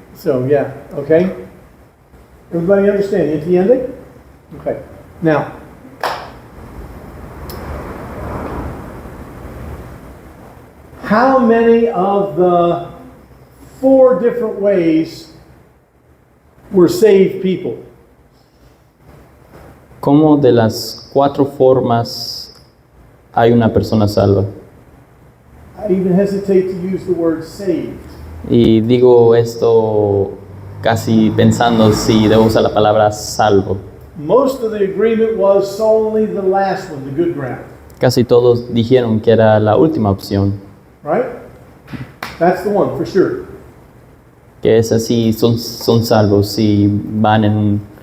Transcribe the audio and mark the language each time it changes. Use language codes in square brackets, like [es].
[en] So yeah, okay. Everybody understand? [es] ¿Entiende? [en] Okay. Now, how many of the 4 different ways were saved people? [es] ¿Cómo de las 4 formas hay una persona salva? [en] I even hesitate to use the word saved. [es] Y digo esto casi pensando si debo usar la palabra salvo. [en] Most of the agreement was only the last one, the good ground. [es] Casi todos dijeron que era la última opción, [en] Right? That's the one for sure. [es] que es así, son salvos si van en